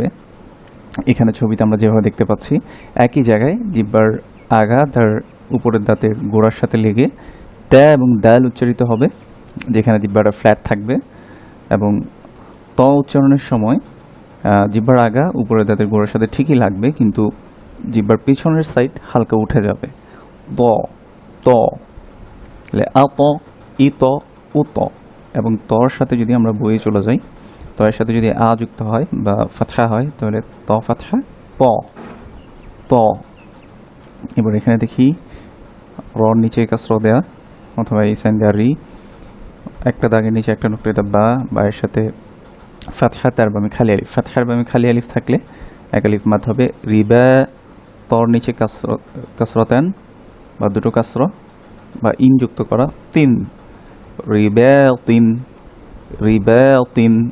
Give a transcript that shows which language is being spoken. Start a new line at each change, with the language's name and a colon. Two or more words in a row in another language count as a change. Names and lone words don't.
Bangla: এখানে ছবিতে আমরা যেভাবে দেখতে পাচ্ছি, একই জায়গায় জিহ্বার আগা তার উপরের দাঁতের গোড়ার সাথে লেগে ত্যা এবং দাল উচ্চারিত হবে, যেখানে জিহ্বাটা ফ্ল্যাট থাকবে। এবং ত উচ্চারণের সময় জিহ্বার আগা উপরের দাঁতের গোড়ার সাথে ঠিকই লাগবে, কিন্তু জিহ্বার পিছনের সাইড হালকা উঠে যাবে, ত, ত। আত, ই ত, উ ত। এবং তর সাথে যদি আমরা বইয়ে চলে যাই, তয়ের সাথে যদি আ যুক্ত হয় বা ফাতহা হয়, তাহলে ত ফাতহা প, ত। এবার এখানে দেখি রর নিচে কাসর দেয়া অথবা এই সাইন দেয়া রি, একটা দাগের নিচে একটা নুক্তা, এটা বা এর সাথে ফাতহা তার বামে খালি আলিফ, ফাতহার বামে খালি আলিফ থাকলে এক আলিফ মাদ হবে। রিবা, তর নিচে কাসরতান বা দুটো কাসর বা ইন যুক্ত করা, তিন, রিবা তিন, রিবা তিন।